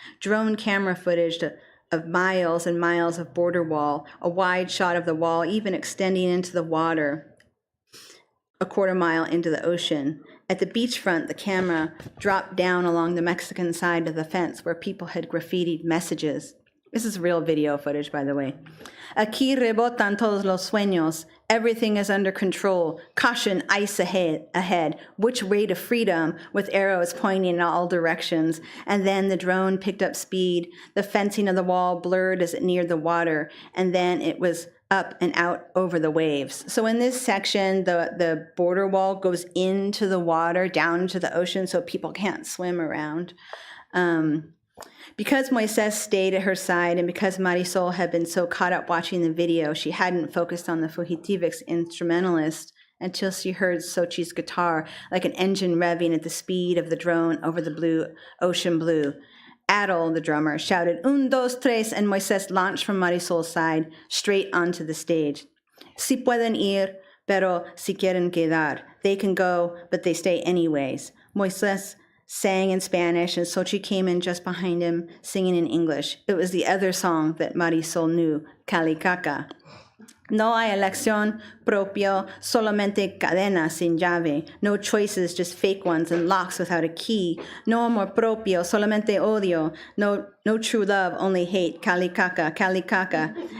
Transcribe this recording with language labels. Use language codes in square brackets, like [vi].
[en] Drone camera footage of miles and miles of border wall, a wide shot of the wall even extending into the water, a quarter mile into the ocean. At the beachfront, the camera dropped down along the Mexican side of the fence where people had graffitied messages. This is real video footage, by the way. [es] Aquí rebotan todos los sueños. [en] Everything is under control. Caution, ice ahead. Which way to freedom? With arrows pointing in all directions. And then the drone picked up speed. The fencing of the wall blurred as it neared the water. And then it was up and out over the waves. So in this section, the border wall goes into the water, down into the ocean, so people can't swim around. Because Moises stayed at her side and because Marisol had been so caught up watching the video, she hadn't focused on the Fugitivix instrumentalist until she heard Xochitl's guitar like an engine revving at the speed of the drone over the blue, ocean blue. Adel, the drummer, shouted, [es] "Un, dos, tres," [en] and Moises launched from Marisol's side straight onto the stage. [es] Si pueden ir, pero si quieren quedar. [en] They can go, but they stay anyways. Moises sang in Spanish, and Xochitl came in just behind him, singing in English. It was the other song that Marisol knew, Calicaca. [es] No hay elección propio, solamente cadenas sin llave. [en] No choices, just fake ones, and locks without a key. [es] No amor propio, solamente odio. [en] No true love, only hate. Calicaca, calicaca.